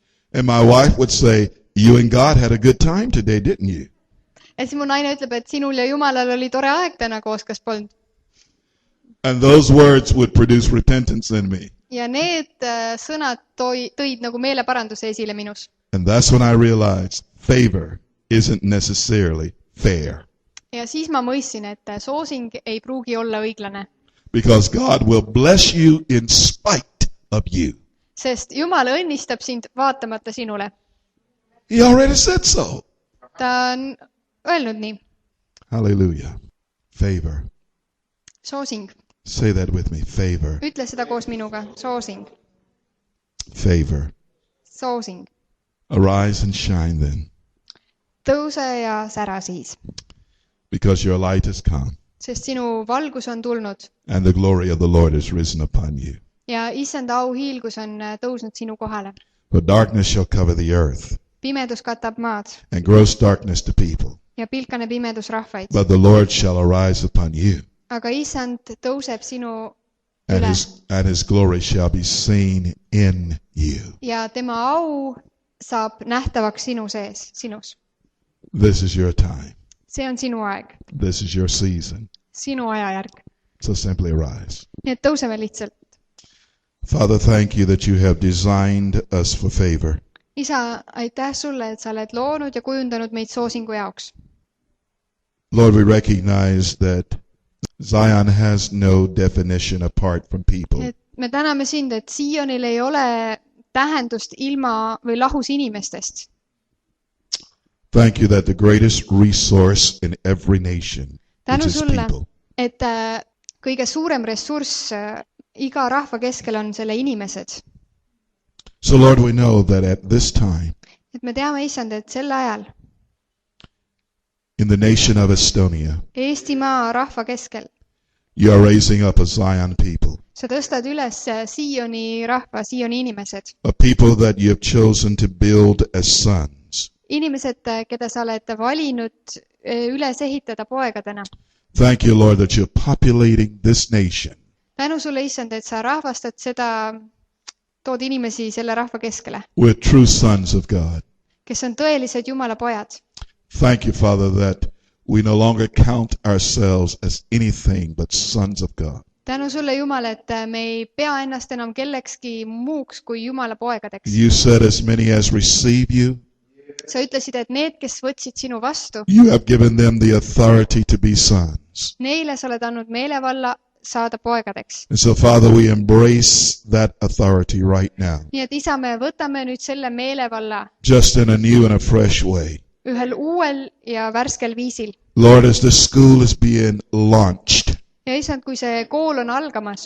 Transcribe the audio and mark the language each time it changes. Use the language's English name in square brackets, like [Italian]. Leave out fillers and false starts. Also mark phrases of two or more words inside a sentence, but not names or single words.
[English] And my wife would say, you and God had a good time today, didn't you? [Estonian] Ja siis mu naine ütleb, et sinul ja Jumalal oli tore aeg täna koos, kas polnud? [English] And those words would produce repentance in me. [Estonian] Ja need sõnad tõid nagu meeleparanduse esile minus. [English] And that's when I realized favor isn't necessarily fair. [Estonian] Ja siis ma mõistsin, et soosing ei pruugi olla õiglane. [English] Because God will bless you in spite of you. [Estonian] Sest Jumal õnnistab sind vaatamata sinule. [English] He already said so. [Estonian] Ta on öelnud nii. [English] Hallelujah. Favor. [Estonian] Soosing. [English] Say that with me. Favor. [Estonian] Ütle seda koos minuga. Soosing. [English] Favor. [Estonian] Soosing. [English] Arise and shine then, [Estonian] Tõuse ja sära siis. [English] because your light has come, [Estonian] Sest sinu valgus on tulnud [English] and the glory of the Lord is risen upon you. [Estonian] ja issanda auhiilgus on tõusnud sinu kohale. [English] For darkness shall cover the earth, [Estonian] Pimedus katab maad [English] and gross darkness the people. [Estonian] ja pilkane pimedus rahvaid. [English] But the Lord shall arise upon you, [Estonian] Aga issand tõuseb sinu [English] and [Estonian] üle [English] his glory shall be seen in you. [Estonian] ja tema au saab nähtavaks sinu sees, sinus. [English] This is your time. [Estonian] See on sinu aeg, [English] This is your season. [Estonian] sinu ajajärg. [English] So simply arise. [Estonian] Nii et tõuseme lihtsalt. [English] Father, thank you that you have designed us for favor. [Estonian] Isa, aitäh sulle, et sa oled loonud ja kujundanud meid soosingu jaoks. [English] Lord, we recognize that Zion has no definition apart from people. [Estonian] Et me täname sind, et Sionil ei ole tähendust ilma või lahus inimestest. [English] Thank you that the greatest resource in every nation is [Estonian] Tänu [English] its [Estonian] sulle, [English] people. [Estonian] et kõige suurem ressurss iga rahva keskel on selle inimesed. [English] So Lord, we know that at this time, [Estonian] et me teame, Issand, et sel ajal [English] in the nation of Estonia, [Estonian] Eestimaa rahva keskel [English] you are raising up a Zion people, [Estonian] sa tõstad üles Sioni rahva, Sioni inimesed. [English] a people that you have chosen to build as sons. [Estonian] Inimesed, keda sa oled valinud üles ehitada poegadena. [English] Thank you, Lord, that you're populating this nation [Estonian] Tänu sulle, Issand, et sa rahvastad seda, tood inimesi selle rahva keskele, [English] with true sons of God. [Estonian] kes on tõelised Jumala pojad. [English] Thank you, Father, that we no longer count ourselves as anything but sons of God. [Estonian] Tänu sulle, Jumal, et me ei pea ennast enam kellekski muuks kui Jumala poegadeks. [English] You said as many as receive you, [Estonian] Sa ütlesid, et need, kes võtsid sinu vastu, [English] you have given them the authority to be sons. [Estonian] neile sa oled andnud meelevalla saada poegadeks. [English] And so, Father, we embrace that authority right now, [Estonian] Nii et Isa, me võtame nüüd selle meelevalla [English] just in a new and a fresh way. [Estonian] ühel uuel ja värskel viisil. [English] Lord, as the school is being launched, [Estonian] Ja Issand, kui see kool on algamas,